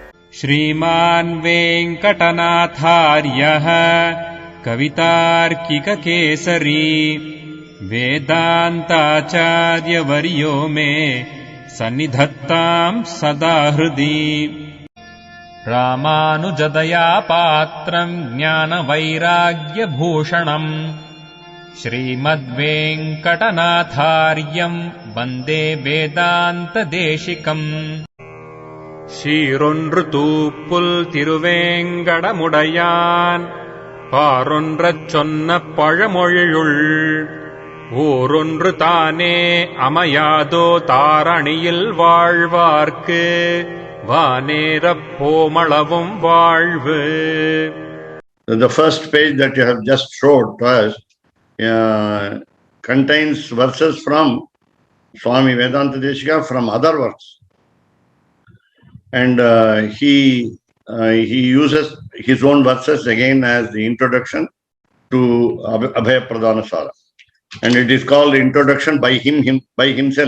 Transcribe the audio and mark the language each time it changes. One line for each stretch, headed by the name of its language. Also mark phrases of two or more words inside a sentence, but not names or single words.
Sanskrit: श्रीमान् वेङ्कटनाथार्यः कवितार्किककेसरी वेदान्ताचार्यवर्यो मे सन्निधत्ताम् सदा हृदि। रामानुजदया पात्रम् ज्ञानवैराग्यभूषणम् श्रीमद्वेङ्कटनाथार्यम् वन्दे वेदान्तदेशिकम्।
Tamil: சீரொன்றுதூப்புல் திருவேங்கடமுடையான் பாரொன்றச் சொன்ன பழமொழியுள் ஊரொன்று தானே அமையாதோ தாரணியில் வாழ்வார்க்கு வானேரப் போமளவும் வாழ்வு.
English: The first page that you have just showed to us contains verses from Swami Vedanta Deshika from other works. And he uses his own verses again as the introduction to Abhaya Pradhanasara, and it is called introduction by himself.